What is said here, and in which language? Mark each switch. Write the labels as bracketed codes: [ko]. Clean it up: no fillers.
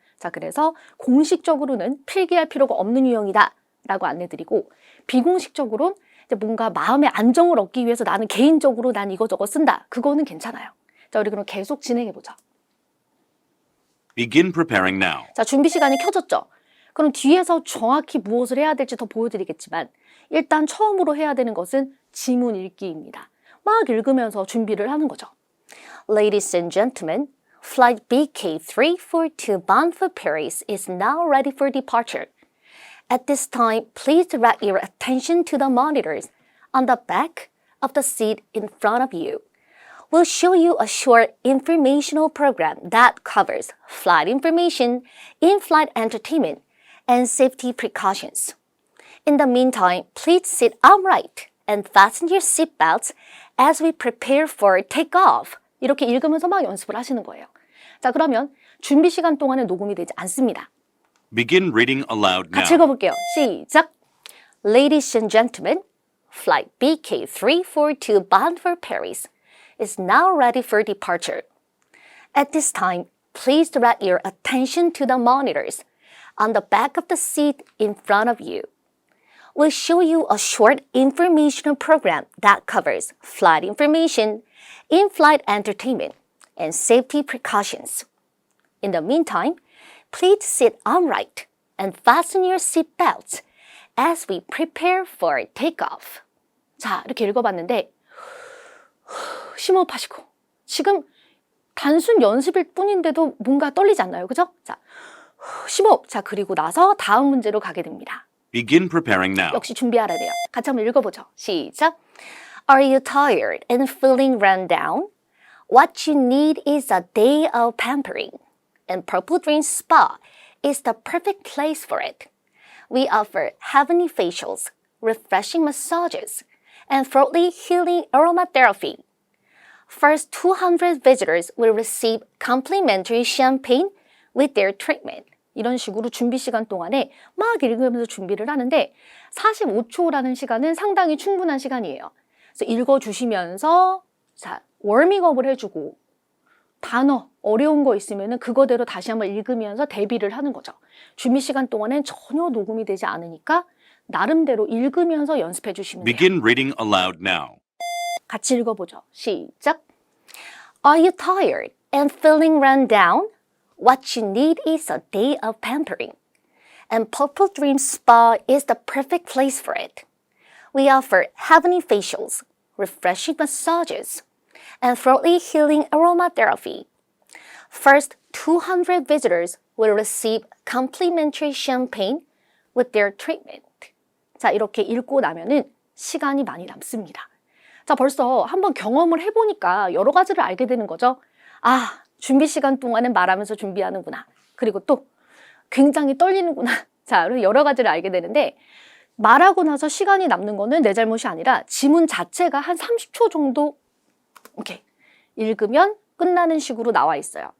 [ko] 자, 그래서 공식적으로는 필기할 필요가 없는 유형이다 라고 안내드리고 비공식적으로는 뭔가 마음의 안정을 얻기 위해서 나는 개인적으로 난 이거저거 쓴다. 그거는 괜찮아요. 자, 우리 그럼 계속 진행해보자. [en] Begin preparing now. [ko] 자, 준비 시간이 켜졌죠? 그럼 뒤에서 정확히 무엇을 해야 될지 더 보여드리겠지만 일단 처음으로 해야 되는 것은 지문 읽기입니다. 막 읽으면서 준비를 하는 거죠. [en] Ladies and gentlemen, flight BK342 bound for Paris is now ready for departure. At this time, please direct your attention to the monitors on the back of the seat in front of you. We'll show you a short informational program that covers flight information, in-flight entertainment, and safety precautions. In the meantime, please sit upright and fasten your seatbelts as we prepare for takeoff. [ko] 이렇게 읽으면서 막 연습을 하시는 거예요. 자, 그러면 준비 시간 동안에 녹음이 되지 않습니다. [en] Begin reading aloud now. [ko] 같이 읽어볼게요. 시작! [en] Ladies and gentlemen, flight BK342 bound for Paris is now ready for departure. At this time, please direct your attention to the monitors on the back of the seat in front of you. We'll show you a short informational program that covers flight information, in-flight entertainment, and safety precautions. In the meantime, please sit upright and fasten your seat belts as we prepare for takeoff. [ko] 자, 이렇게 읽어봤는데 심호흡하시고 지금 단순 연습일 뿐인데도 뭔가 떨리지 않나요? 그죠? 자, 심호흡. 자, 그리고 나서 다음 문제로 가게 됩니다. [en] Begin preparing now. [ko] 역시 준비하라 돼요. 같이 한번 읽어보죠. 시작. [en] Are you tired and feeling run down? What you need is a day of pampering. And Purple Dream Spa is the perfect place for it. We offer heavenly facials, refreshing massages, and throatly healing aromatherapy. First 200 visitors will receive complimentary champagne with their treatment. [ko] 이런 식으로 준비 시간 동안에 막 읽으면서 준비를 하는데 45초라는 시간은 상당히 충분한 시간이에요. 그래서 읽어주시면서 자, 워밍업을 해주고 단어, 어려운 거 있으면 그거대로 다시 한번 읽으면서 대비를 하는 거죠. 준비 시간 동안엔 전혀 녹음이 되지 않으니까 나름대로 읽으면서 연습해 주시면 돼요. [en] Begin reading aloud now. [ko] 같이 읽어보죠. 시작. [en] Are you tired and feeling run down? What you need is a day of pampering. And Purple Dream Spa is the perfect place for it. We offer heavenly facials, refreshing massages, and throatly healing aromatherapy. First 200 visitors will receive complimentary champagne with their treatment. [ko] 자, 이렇게 읽고 나면은 시간이 많이 남습니다. 자, 벌써 한번 경험을 해보니까 여러 가지를 알게 되는 거죠. 아, 준비 시간 동안은 말하면서 준비하는구나. 그리고 또 굉장히 떨리는구나. 자, 여러 가지를 알게 되는데 말하고 나서 시간이 남는 거는 내 잘못이 아니라 지문 자체가 한 30초 정도 이렇게 읽으면 끝나는 식으로 나와 있어요.